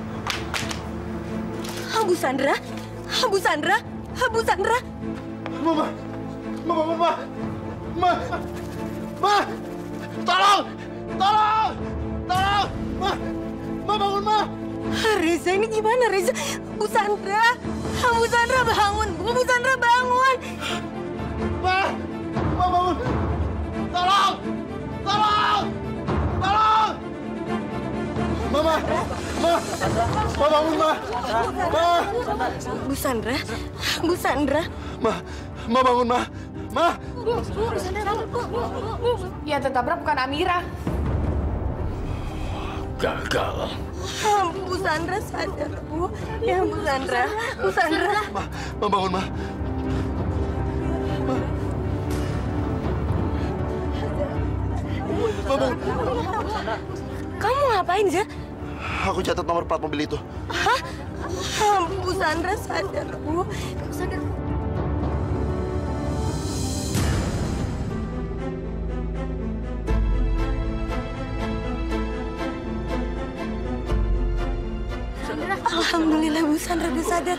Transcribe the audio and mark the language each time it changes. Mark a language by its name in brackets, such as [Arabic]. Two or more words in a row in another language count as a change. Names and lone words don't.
[Indonesian] Bu Sandra? Bu Sandra? Bu Sandra? Mama! Mama! Ma! Ma! Tolong! Tolong! Tolong! Ma! Ma bangun, Ma! Reza, ini gimana, Reza? Bu Sandra? Bu Sandra bangun, Bu Sandra bangun! Ma! Ma bangun! Tolong! Tolong! Tolong! Mama! Ma! Ma bangun, Ma! Ma! Bu Sandra? Bu Sandra? Ma! Ma bangun, Ma! Ma! Ya tertabrak bukan Amira. Gagal. Bu Sandra sadar, Bu. Ya, Bu Sandra. Bu Sandra. Ma bangun, Ma! Ma! Ma bangun! Kamu ngapain, Za? Aku catat nomor plat mobil itu. Hah? Bu Sandra sadar, Bu. Bu Sandra. Alhamdulillah Bu Sandra udah sadar.